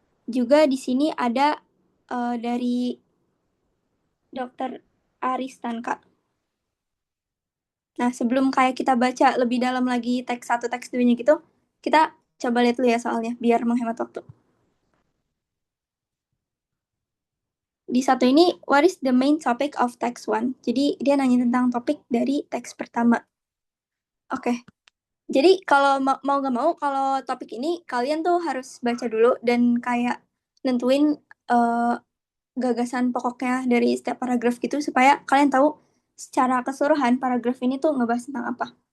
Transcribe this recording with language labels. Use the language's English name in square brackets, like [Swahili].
[Indonesian] Juga di sini ada dari Dr. Aristan, Kak. Nah, sebelum kayak kita baca lebih dalam lagi teks satu, teks duanya gitu, kita coba lihat dulu ya soalnya, biar menghemat waktu. Di satu ini, [English] what is the main topic of text one? [Indonesian] Jadi, dia nanya tentang topik dari teks pertama. Oke, jadi kalau mau nggak mau, kalau topik ini, kalian tuh harus baca dulu dan kayak nentuin uh, gagasan pokoknya dari setiap paragraf gitu, supaya kalian tahu secara keseluruhan paragraf ini tuh ngebahas tentang apa.